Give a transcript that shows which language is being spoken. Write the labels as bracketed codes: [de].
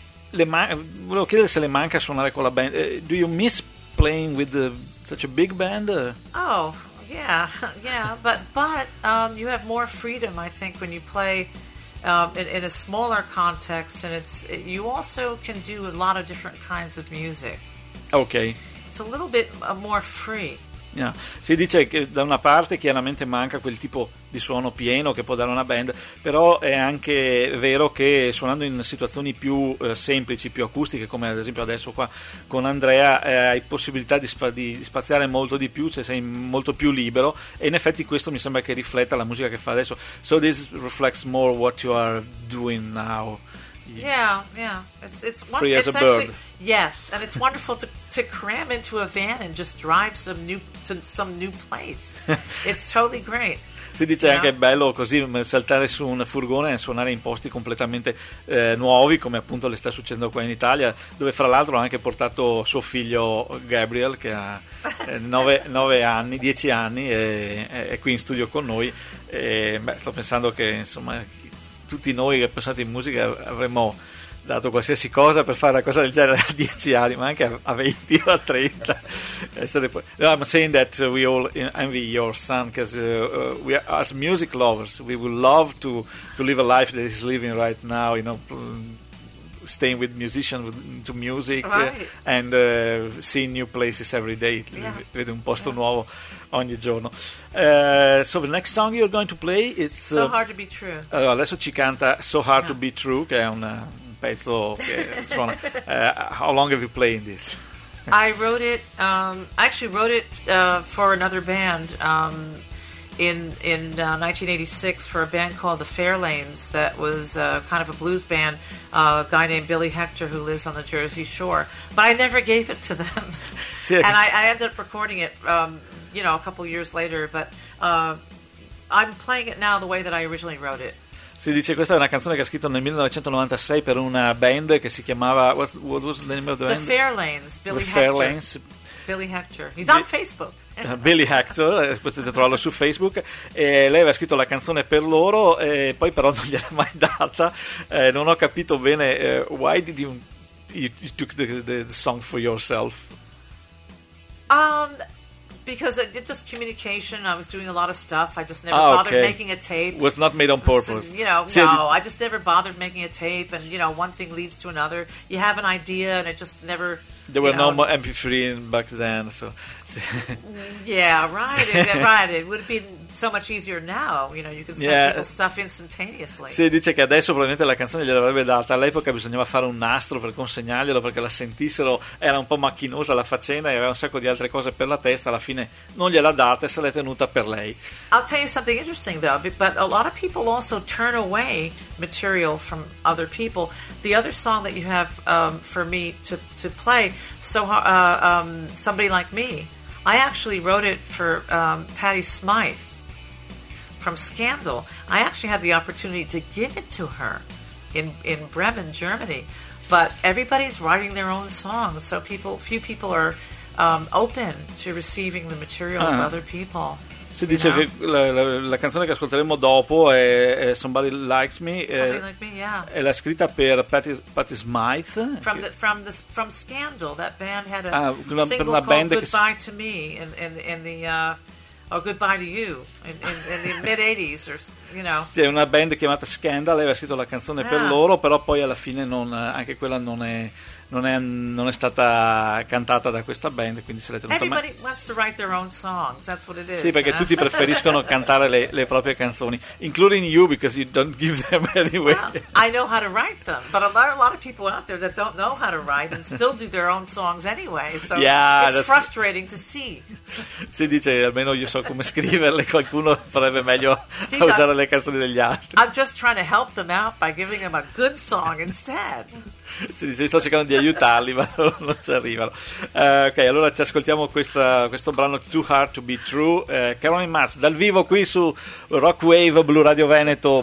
[it] Volevo chiedere se le manca suonare con la band. [en] Do you miss playing with such a big band? Oh, yeah, but you have more freedom, I think, when you play in a smaller context, and you also can do a lot of different kinds of music. Okay. It's a little bit more free. Yeah. [it] Si dice che da una parte chiaramente manca quel tipo di suono pieno che può dare una band, però è anche vero che suonando in situazioni più semplici, più acustiche, come ad esempio adesso qua con Andrea, hai possibilità di spaziare molto di più, cioè sei molto più libero, e in effetti questo mi sembra che rifletta la musica che fa adesso. [en] So this reflects more what you are doing now. Yes, and it's wonderful to cram into a van and just drive to some new place. It's totally great. [it] Si dice anche bello così saltare su un furgone e suonare in posti completamente nuovi, come appunto le sta succedendo qua in Italia, dove fra l'altro ha anche portato suo figlio Gabriel, che ha 10 anni, e è qui in studio con noi. E, sto pensando che insomma tutti noi che pensate in musica avremmo dato qualsiasi cosa per fare una cosa del genere a 10 anni, ma anche a 20 o a 30. [en] I'm saying that we all envy your son, because we are, as music lovers, we would love to live a life that he's living right now, you know, staying with musicians, to music, right. And seeing new places every day. [it] Vede un posto nuovo ogni giorno. [en] So the next song you're going to play, it's So Hard to Be True. [it] Adesso ci canta So Hard to Be True, che è un pezzo che suona. [en] How long have you played this? I wrote it. I actually wrote it for another band in 1986, for a band called the Fairlanes, that was kind of a blues band. A guy named Billy Hector, who lives on the Jersey Shore, but I never gave it to them. And I ended up recording it you know, a couple years later, but I'm playing it now the way that I originally wrote it. [it] Si dice, questa è una canzone che ha scritto nel 1996 per una band che si chiamava, [en] what was the name of the band? The Fairlanes, Billy Hector. Fairlanes. Billy Hector, he's on Facebook. [it] Billy Hector, potete trovarlo su Facebook, e lei aveva scritto la canzone per loro, e poi però non gliel'ha mai data. Non ho capito bene, [en] why did you took the song for yourself? Because it just communication. I was doing a lot of stuff. I just never bothered making a tape. Was not made on purpose. You know, I just never bothered making a tape. And you know, one thing leads to another. You have an idea, and it just never. There were no more MP3 back then, so. It would have been so much easier now. You know, you can send people stuff instantaneously. [it] Sì, dice che adesso probabilmente la canzone gliel'avrebbe data. All'epoca bisognava fare un nastro per consegnarglielo, perché la sentissero. Era un po' macchinosa la faccenda, e aveva un sacco di altre cose per la testa. Alla fine non gliela data e se l'è tenuta per lei. [en] I'll tell you something interesting though, but a lot of people also turn away material from other people. The other song that you have for me to play, Somebody Like Me, I actually wrote it for Patti Smyth from Scandal. I actually had the opportunity to give it to her in Bremen, Germany, but everybody's writing their own songs, so few people are open to receiving the material from other people. [it] Si dice che la canzone che ascolteremo dopo è Somebody Likes Me. [en] Something Like Me. [it] È la scritta per Patti Smyth. [en] From Scandal, that band had a single called Goodbye to Me in the Goodbye to You in the mid 80s or. You know. [it] Sì, è una band chiamata Scandal, lei aveva scritto la canzone per loro, però poi alla fine non è stata cantata da questa band, quindi se l'è tenuta. [en] Everybody wants to write their own songs, that's what it is. [it] Sì, perché tutti preferiscono cantare le proprie canzoni, [en] including you, because you don't give them anyway. Well, I know how to write them, but a lot of people out there that don't know how to write and still do their own songs anyway, so it's frustrating to see. [it] Si dice, almeno io so come scriverle, qualcuno farebbe meglio le canzoni degli altri. [en] I'm just trying to help them out by giving them a good song instead. [it] Si dice, sto cercando di aiutarli, ma non ci arrivano. Ok, allora ci ascoltiamo questo brano Too Hard to Be True, Caroline Mars, dal vivo qui su Rock Wave Blu Radio Veneto.